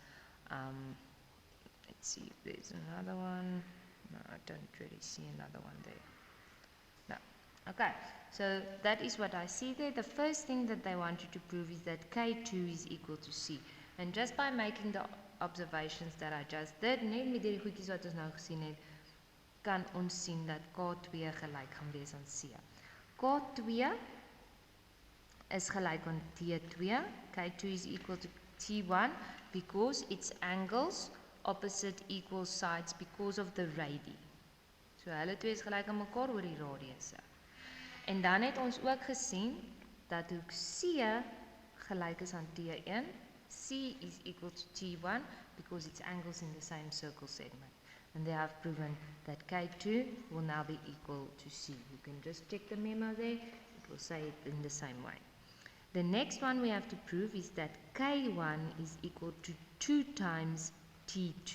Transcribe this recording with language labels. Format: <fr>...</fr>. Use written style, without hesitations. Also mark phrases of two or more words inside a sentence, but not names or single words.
<en>Let's see if there's another one. No, I don't really see another one there. No. Okay, so that is what I see there. The first thing that they want you to prove is that K2 is equal to C. And just by making the observations that I just did,</en> <af>net met die goedjies wat ons nou gesien het, kan ons sien dat K2 gelyk gaan wees aan C. K2 is gelyk aan T2.</af> <en>K2 is equal to T1 because its angles opposite equal sides because of the radii.</en> <af>So hulle twee is gelyk aan mekaar oor die radiusse. En dan het ons ook gesien dat hoek C gelyk is aan T1.</af> <en>C is equal to T1 because its angles in the same circle segment. And they have proven that K2 will now be equal to C. You can just check the memo there. It will say it in the same way. The next one we have to prove is that K1 is equal to 2 times T2.</en>